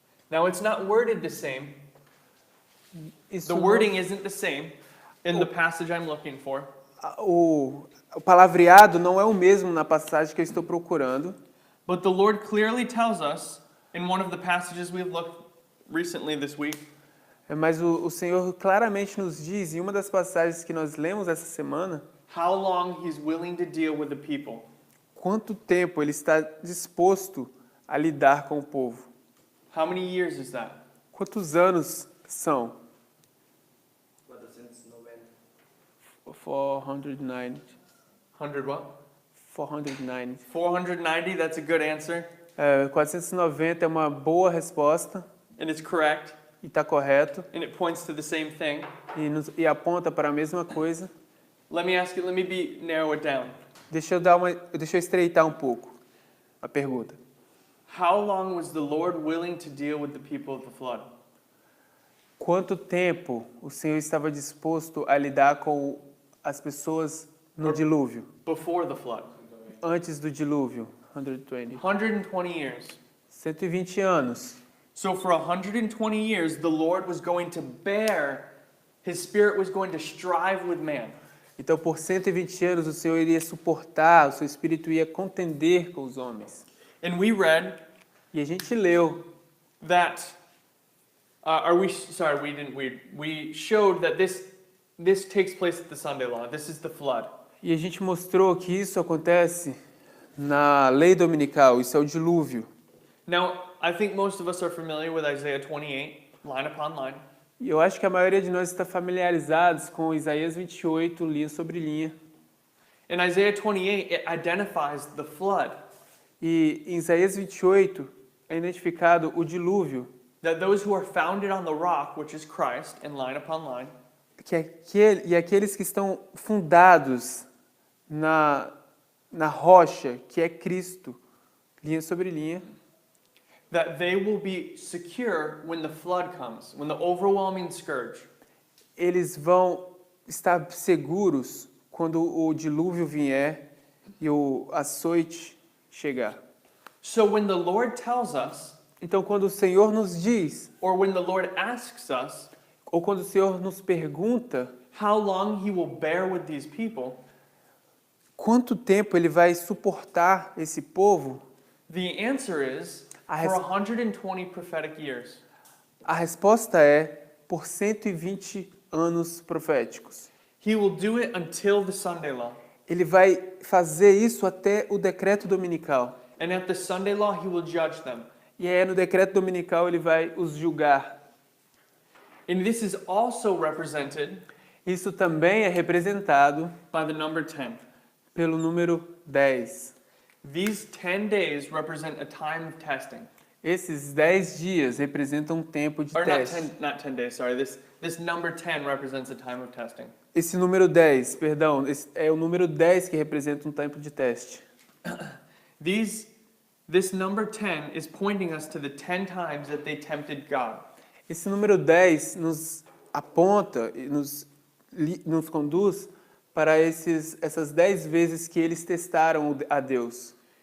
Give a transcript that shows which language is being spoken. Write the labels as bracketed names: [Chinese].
[English] Now it's not worded the same. [Portuguese] Isso [English] The wording isn't the same in the passage I'm looking for. [Portuguese] o palavreado não é o mesmo na passagem que eu estou procurando, [English] But the Lord clearly tells us in one of the passages we've looked recently this week [Portuguese] mas o Senhor claramente nos diz, em uma das passagens que nós lemos essa semana, [English] how long he's willing to deal with the people. [Portuguese] quanto tempo ele está disposto a lidar com o povo. [English] How many years is that? [Portuguese] Quantos anos são? [English] 490. [Portuguese] 490. [English] 100 what? [Portuguese] 490. [English] 490, that's a good answer. [Portuguese] 490 é uma boa resposta [English] And it's correct. [Portuguese] e está correto [English] And it points to the same thing. [Portuguese] e aponta para a mesma coisa. [English] Let me narrow it down. [Portuguese] Deixa eu estreitar um pouco a pergunta. [English] How long was the Lord willing to deal with the people of the flood? [Portuguese] Quanto tempo o Senhor estava disposto a lidar com as pessoas no dilúvio? [English] Before the flood? [Portuguese] Antes do dilúvio, 120. [English] 120 years. [Portuguese] 120 anos. [English] So for 120 years, the Lord was going to bear, His Spirit was going to strive with man. [Portuguese] Então, por 120 anos, o Senhor iria suportar, o seu Espírito ia contender com os homens. [English] And we read [Portuguese] E a gente leu [English] that, we showed that this takes place at the Sunday law. This is the flood. [Portuguese] e a gente mostrou que isso acontece na lei dominical, isso é o dilúvio. [English] Now, I think most of us are familiar with Isaiah 28, line upon line. [Portuguese] E eu acho que a maioria de nós está familiarizados com Isaías 28, linha sobre linha. [English] In Isaiah 28, it identifies the flood. [Portuguese] E em Isaías 28 é identificado o dilúvio, [English] That those who are founded on the rock, which is Christ, in line upon line, [Portuguese] e aqueles que estão fundados na rocha, que é Cristo, linha sobre linha, [English] that they will be secure when the flood comes, when the overwhelming scourge. [Portuguese] eles vão estar seguros quando o dilúvio vier e o açoite chegar. [English] So when the Lord tells us, [Portuguese] Então, quando o Senhor nos diz, [English] or when the Lord asks us, [Portuguese] ou quando o Senhor nos pergunta, [English] how long He will bear with these people, [Portuguese] quanto tempo Ele vai suportar esse povo, [English] the answer is I for have- 120 prophetic years. [Portuguese] a resposta é por 120 anos proféticos. [English] He will do it until the Sunday law. [Portuguese] Ele vai fazer isso até o decreto dominical. [English] And at the Sunday law, He will judge them. [Portuguese] E aí, no decreto dominical, Ele vai os julgar. [English] And this is also represented [Portuguese] Isso também é representado [English] by the number 10. [Portuguese] pelo número 10. [English] These 10 days represent a time of testing. [Portuguese] Esses 10 dias representam um tempo de [English] Or not [Portuguese] teste. [English] 10, not 10 days, sorry. This number 10 represents a time of testing. [Portuguese] Esse número 10, perdão, é o número 10 que representa um tempo de teste. [English] This number 10 is pointing us to the 10 times that they tempted God. [Portuguese] Esse número 10 nos aponta e nos conduz para essas 10 vezes que eles testaram a Deus.